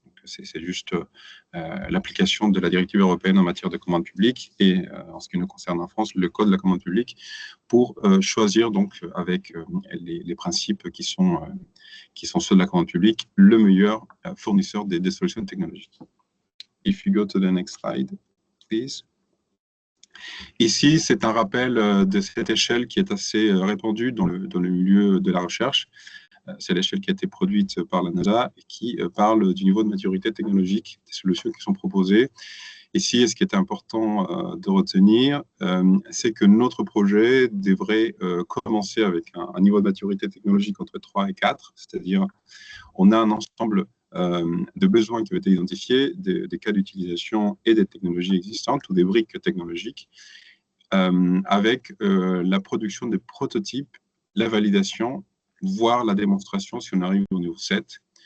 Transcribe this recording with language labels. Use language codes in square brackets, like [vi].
[fr] C'est juste l'application de la directive européenne en matière de commande publique et, en ce qui nous concerne en France, le code de la commande publique pour choisir donc avec les principes qui sont ceux de la commande publique, le meilleur fournisseur des solutions technologiques. [en] If you go to the next slide, please. [fr] Ici, c'est un rappel de cette échelle qui est assez répandue dans le milieu de la recherche. C'est l'échelle qui a été produite par la NASA et qui parle du niveau de maturité technologique des solutions qui sont proposées. Ici, ce qui est important de retenir, c'est que notre projet devrait commencer avec un niveau de maturité technologique entre 3 et 4, c'est-à-dire on a un ensemble de besoins qui ont été identifiés, des cas d'utilisation et des technologies existantes ou des briques technologiques, avec la production des prototypes, la validation, voire la démonstration si on arrive au niveau 7,